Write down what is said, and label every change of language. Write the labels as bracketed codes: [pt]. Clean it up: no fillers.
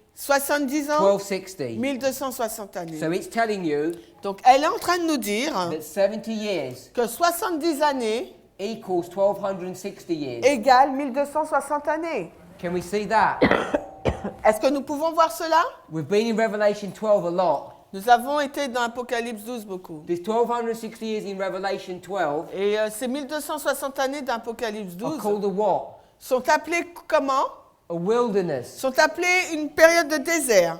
[fr] 70 ans, 1260. 1260 années. [en] So it's telling you [fr] Donc, elle est en train de nous dire [en] that 70 years [fr] que 70 années [en] equals 1260 years. [fr] égale 1260 années. [en] Can we see that? [fr] Est-ce que nous pouvons voir cela? [en] We've been in Revelation 12 a lot. [fr] Nous avons été dans Apocalypse 12 beaucoup. [en] There's 1260 years in Revelation 12 [fr] Et ces 1260 années d'Apocalypse [en] are [fr] 12 [en] called a what? [fr] sont appelées comment? [en] A wilderness. [fr] Sont appelées une période de désert.